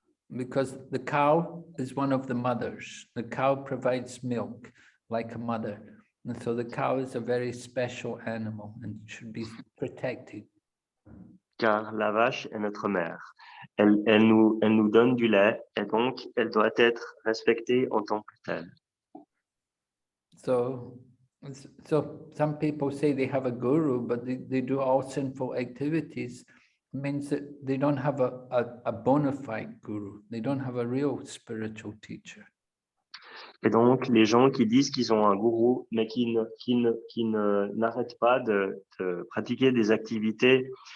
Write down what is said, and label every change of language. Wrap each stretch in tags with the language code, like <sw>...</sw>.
<en>Because the cow is one of the mothers. The cow provides milk like a mother. And so the cow is a very special animal and should be protected.</en> <fr>Car la vache est notre mère. Elle nous donne du lait et donc elle doit être respectée en tant que telle.</fr> <en>So some people say they have a guru, but they do all sinful activities. It means that they don't have a bona fide guru. They don't have a real spiritual teacher.</en> <fr>Et donc, les gens qui disent qu'ils ont un gourou, mais qui n'arrêtent pas de pratiquer des activités</fr>